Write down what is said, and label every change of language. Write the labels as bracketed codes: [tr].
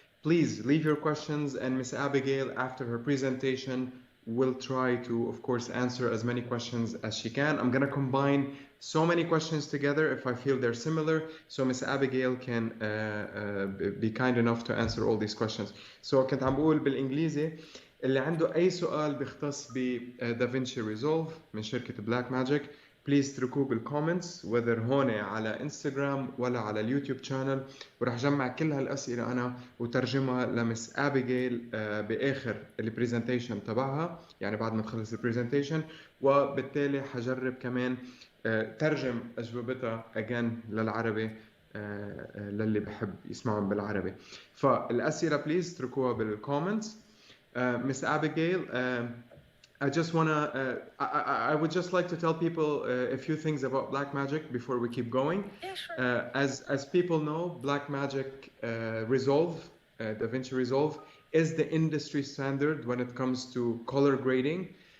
[en] Please leave your questions, and Miss Abigail, after her presentation, will try to, of course, answer as many questions as she can. I'm going to combine so many questions together if I feel they're similar, so Miss Abigail can be kind enough to answer all these questions. [ar] So كنت عم بقول بالإنجليزي اللي عنده أي سؤال بيختص بدافنشي ريزولف من شركة بلاك ماجيك بليز اتركوه بالكومنتس [en] whether [ar] هون على انستغرام ولا على اليوتيوب شانل، ورح جمع كل هالأسئلة أنا وترجمها لمس أبيجيل بآخر البريزنتيشن تبعها، يعني بعد ما تخلص البريزنتيشن، وبالتالي حجرب كمان ترجم أجوبتها [en] again [ar] للعربي للي بحب يسمعهم بالعربي. فالأسئلة بليز اتركوها بالكومنتس. [en] Miss Abigail, I just wanna. I would just like to tell people a few things about Blackmagic before we keep going. Yeah, sure. As people know, Blackmagic Resolve, Davinci Resolve, is the industry standard when it comes to color grading.